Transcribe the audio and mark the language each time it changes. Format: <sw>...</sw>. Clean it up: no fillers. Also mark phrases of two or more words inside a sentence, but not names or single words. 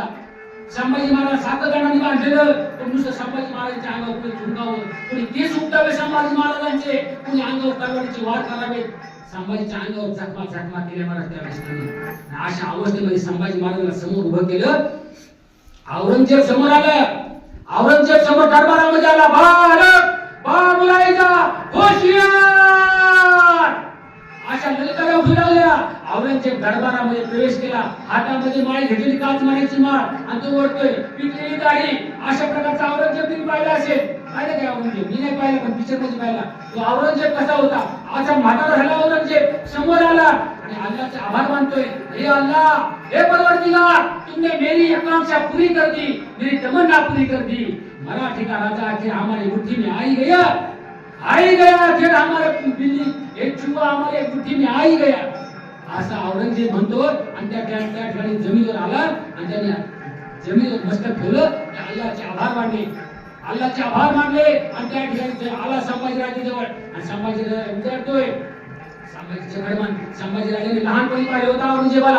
<mr>संभाजी महाराज 7 जणांनी बांधलेलं, पण नुसतं संभाजी महाराजांच्या अंगावर कुणी झुंकावं, कुणी केस उपटावे संभाजी महाराजांचे, कुणी अंगावर तलवारीचे वार करावे. संभाजीच्या अंगावर जखमा केल्या महाराज त्या वेळेस. अशा अवस्थेमध्ये संभाजी महाराजांना समोर उभं केलं. औरंगजेब समोर आला. औरंगजेब समोर दरबारामध्ये आला. बालक बा मुलायचा होशियार अशा ललकाऱ्या उठू लागल्या. औरंगजेब दरबारामध्ये प्रवेश केला. हातामध्ये माळ घेतलेली, काच माळ्याची माळ, आणि तो ओढतोय, पिकलेली दाढी. अशा प्रकारचा औरंगजेब तुम्ही पाहिला असेल. पाहिलं काय औरंगजेब? मी नाही पाहिलं, पण पिक्चर मध्ये पाहिला. तो औरंगजेब कसा होता? असा म्हातारा झाला औरंगजेब. समोर आला आणि अल्लाहचे आभार मानतोय.</mr> <hi>हे अल्लाह, हे परवरदिगार, तुमने मेरी आकांक्षा पूरी कर दी, मेरी तमन्ना पूरी कर दी. मराठी का राजा आखिर हमारी मुट्ठी में आई गया, आखिर हमारे बिल्ली एक चुहा हमारे मुट्ठी में आई गया.</hi> <mr>असा औरंगजेब म्हणतो. आणि त्या ठिकाणी जमिनीवर आला आणि त्याने जमिनीवर मस्तक ठेवलं. त्या अल्लाहचे आभार मानले, अल्लाहचे आभार मानले. आणि त्या ठिकाणी आला संभाजीराजाजवळ आणि संभाजीराजा विचारतोय. संभाजीराजाने लहानपणी पाहिलं होतं औरंगजेबाला.</mr>